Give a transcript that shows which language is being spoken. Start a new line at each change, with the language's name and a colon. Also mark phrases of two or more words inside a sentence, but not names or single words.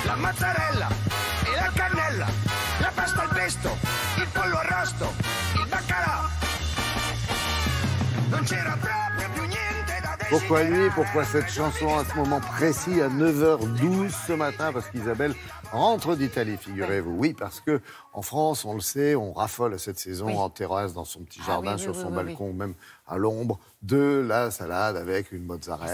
Italian: mozzarella e la cannella, la pasta al pesto, il pollo arrosto, il baccalà. Non c'era proprio più niente da decidere.
French: Pourquoi lui? Pourquoi cette chanson à ce moment précis, à 9h12 ce matin? Parce qu'Isabelle rentre d'Italie, figurez-vous. Oui, parce que en France, on le sait, on raffole cette saison en terrasse, dans son petit jardin, sur son balcon, même à l'ombre, de la salade avec une mozzarella.